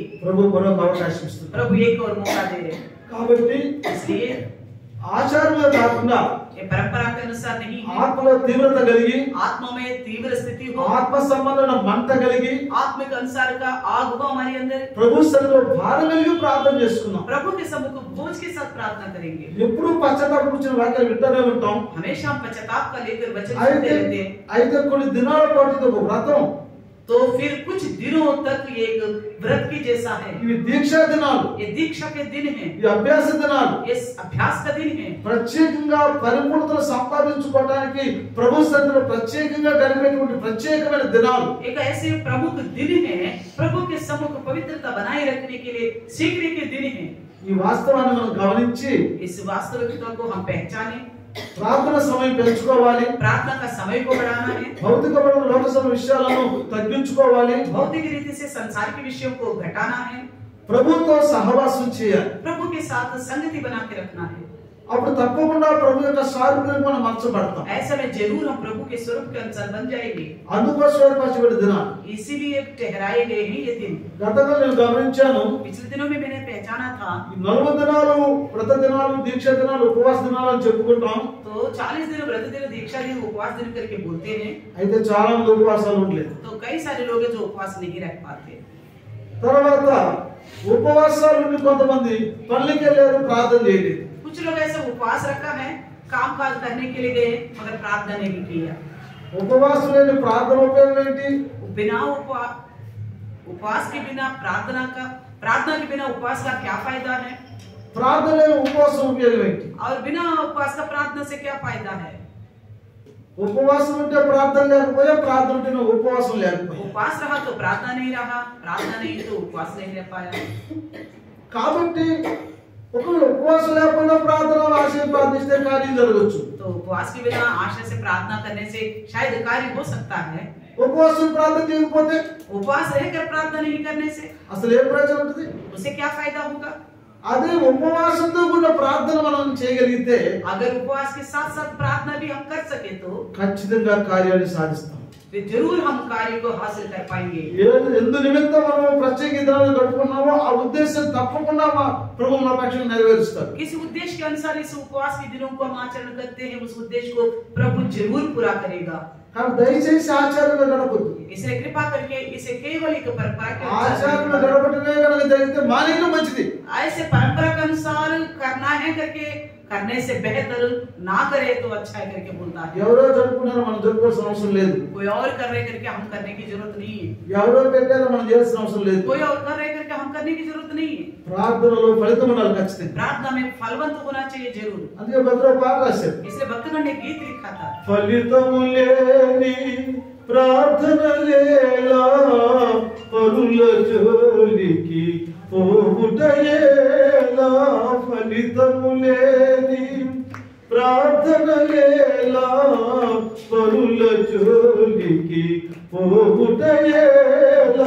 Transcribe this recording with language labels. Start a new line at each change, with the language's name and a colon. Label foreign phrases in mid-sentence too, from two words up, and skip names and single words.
Telugu: ప్రభు మరొక అవకాశం ఇస్తున్నారు.
Hindi: प्रभु एक और मौका दे रहे हैं।
Telugu: కాబట్టి
Hindi: इसलिए
Telugu: ఆచారంగా కాకుండా
Hindi: ये परंपरा के अनुसार नहीं है।
Telugu: ఆత్మలో తీవ్రత కలిగి,
Hindi: आत्मा में तीव्र स्थिति हो,
Telugu: ఆత్మ సంబంధమైన మంట కలిగి,
Hindi: आत्मिक अनुसार का आग हो हमारे अंदर,
Telugu: ప్రభు సన్నిధిలో భారం కలిగి ప్రార్థన చేసుకున్నాం.
Hindi: प्रभु के सम्मुख बोझ के साथ प्रार्थना करेंगे।
Telugu: ఎప్పుడు పశ్చాత్తాపం గురించిన వాక్యాలు వింటూనే ఉంటాం.
Hindi: हमेशा हम पश्चाताप का लेकर वचन
Telugu: అయితే
Hindi: सुनते रहते हैं।
Telugu: అయితే కొన్ని దినాల పాటు ఇది ఒక వ్రతం.
Hindi: तो फिर कुछ दिनों तक ये एक व्रत की जैसा है।
Telugu: ఇవి దీక్షా దినాలు,
Hindi: ये दीक्षा के दिन है,
Telugu: ఈ అభ్యాస దినాలు.
Hindi: ये अभ्यास का दिन है।
Telugu: ప్రత్యేకంగా పరిపూర్ణతను సంపాదించుకోవడానికి ప్రభు సన్నిధిలో ప్రత్యేకంగా గడిపేటువంటి ప్రత్యేకమైన దినాలు.
Hindi: एक ऐसे प्रमुख दिन है, प्रभु के सम्मुख पवित्रता बनाए रखने के लिए सीखने के दिन है।
Telugu: ఈ వాస్తవాన్ని మనం గమనించి
Hindi: इस वास्तविकता को हम पहचाने,
Telugu: ప్రార్థన సమయం పెంచుకోవాలి.
Hindi: प्रार्थना का समय को बढ़ाना है,
Telugu: భౌతికమైన లోక విషయాలను తగ్గించుకోవాలి.
Hindi: भौतिक रीति से संसार के विषयों को घटाना है,
Telugu: ప్రభుతో సహవాసం చేయాలి.
Hindi: प्रभु के साथ संगति बना के रखना है।
Telugu: అప్పుడు తప్పకుండా ప్రభు యొక్క సారూప్యంగా మనం మార్చబడతాం.
Hindi: ऐसे में जरूर हम प्रभु के स्वरूप के अनुसार बन जाएंगे।
Telugu: అందుకోసం ఏర్పరచబడిన దినాలు.
Hindi: इसीलिए ठहराए गए हैं ये दिन।
Telugu: గతంలో నేను గమనించాను,
Hindi: पिछले दिनों में मैंने पहचाना था,
Telugu: ఈ 40 దినాలు వ్రత దినాలు, దీక్ష దినాలు, ఉపవాస దినాలు అని చెప్పుకుంటాం.
Hindi: तो 40 दिन व्रत दिन, दीक्षा दिन, उपवास दिन करके बोलते हैं।
Telugu: అయితే చాలా మంది ఉపవాసాలు ఉండలేదు.
Hindi: तो कई सारे लोग हैं जो उपवास नहीं रख पाते।
Telugu: తర్వాత ఉపవాసాలు ఉండి కొంతమంది పనులకి వెళ్ళారు, ప్రార్థన చేయలేదు.
Hindi: कुछ लोग ऐसे उपवास रखा है, काम काज करने के लिए गए मगर प्रार्थना नहीं किया।
Telugu: ఉపవాసం లేని ప్రార్థన ఉపయోగం ఏంటి?
Hindi: बिना उपवास के बिना प्रार्थना के बिना उपवास का क्या फायदा है?
Telugu: ప్రార్థన లేని ఉపవాసం ఉపయోగం ఏంటి?
Hindi: और बिना उपवास का प्रार्थना से क्या फायदा है?
Telugu: ఉపవాసం ఉంటే ప్రార్థన లేకపోయా, ప్రార్థన ఉంటే ఉపవాసం లేకపోయా.
Hindi: उपवास रहा तो प्रार्थना नहीं रहा, प्रार्थना नहीं तो उपवास नहीं रह पाया।
Telugu: కాబట్టి ఒకవేళ ఉపవాసం లేకపోయినా ప్రార్థన ఆశ ప్రార్థిస్తే కార్యం జరగచ్చు.
Hindi: तो उपवास के बिना आशा से प्रार्थना करने से शायद कार्य हो सकता है।
Telugu: ఉపవాసం ప్రార్థన చేయకపోతే
Hindi: उपवास रहकर प्रार्थना नहीं करने से
Telugu: అసలు ఏ ప్రయోజనం ఉంటుంది?
Hindi: उसे क्या फायदा होगा?
Telugu: అదే ఉపవాసంతో కూడిన ప్రార్థన మనం చేయగలిగితే
Hindi: अगर उपवास के साथ साथ प्रार्थना भी हम कर सके तो
Telugu: ఖచ్చితంగా కార్యాన్ని సాధిస్తాం.
Hindi: जरूर हम कार्य को हासिल कर पाएंगे।
Telugu: ఎందు నిమిత్తం మనం ప్రత్యేక దినాలను గడుపుకున్నామో ఆ ఉద్దేశం తప్పకుండా మా ప్రభు మన పక్షాన నెరవేరుస్తారు.
Hindi: किसी उद्देश्य के अनुसार इस उपवास के दिनों को हम आचरण करते हैं, उस उद्देश्य को प्रभु जरूर पूरा करेगा।
Telugu: కానీ దయచేసి ఆచారంగా గడపొద్దు.
Hindi: इसलिए कृपा करके इसे केवल एक परंपरा के अनुसार
Telugu: ఆచారంగా గడపటమే కనుక జరిగితే మానేయడం మంచిది.
Hindi: ऐसे परंपरा के अनुसार करना है करके करने से बेहतर ना करे तो अच्छा है करके बोलता है।
Telugu: ఎవరో జరుపుకున్నారో మనం జరుపుకోవాల్సిన అవసరం లేదు.
Hindi: कोई और कर रहे करके हम करने की जरूरत नहीं है।
Telugu: ఎవరో పెట్టారో మనం చేయాల్సిన అవసరం లేదు.
Hindi: कोई और कर रहे करके हम करने की जरूरत नहीं है।
Telugu: ప్రార్థనలో ఫలితం ఉండాలి ఖచ్చితంగా.
Hindi: प्रार्थना में फलवंत होना चाहिए जरूर।
Telugu: అందుకే భద్ర పాట రాశారు,
Hindi: इसलिए भक्तगण ने गीत लिखा था,
Telugu: ఫలితము లేని ప్రార్థన లేలా పరుల జోలికి పోవుటయేలా. ఫలితము లేని ప్రార్థన లేలా పరుల జోలికి పోవుటయేలా.